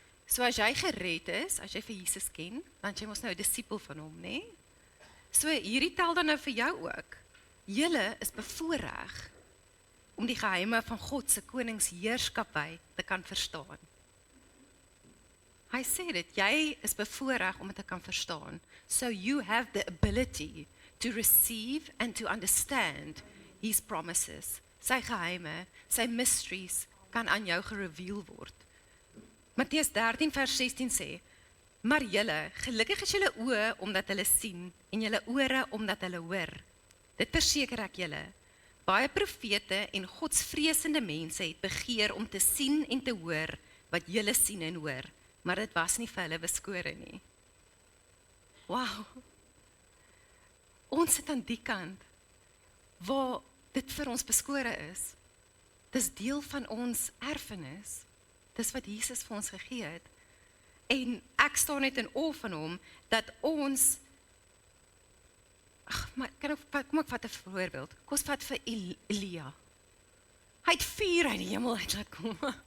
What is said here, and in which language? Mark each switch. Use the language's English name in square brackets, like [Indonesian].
[Afrikaans] So as jy gered is, as jy vir Jesus ken, dan jy mos nou 'n disipel van hom, né? So hierdie tel dan nou vir jou ook. Julle is bevoorreg om die geheime van God se koningsheerskappy te kan verstaan. Hy sê dit, jy is bevoorreg om dit te kan verstaan. [English] So you have the ability to receive and to understand his promises. [Afrikaans] Sy geheime, sy mysteries kan aan jou gereveal word. Matteus 13 vers 16 sê, maar julle, gelukkig is julle oë omdat hulle sien en julle ore omdat hulle hoor. Dit verseker ek julle, baie profete en godsvreesende mense het begeer om te sien en te hoor wat julle sien en hoor, maar dit was nie vir hulle beskore nie. Wow! Ons sit aan die kant, waar dit vir ons beskore is. Dis deel van ons erfenis. Dis wat Jesus vir ons gegee het. En ek staan net in awe van hom, dat ons, maar kom ek vat 'n voorbeeld, kom ons vat vir Elia. Hy het vuur uit die hemel uit laat kom.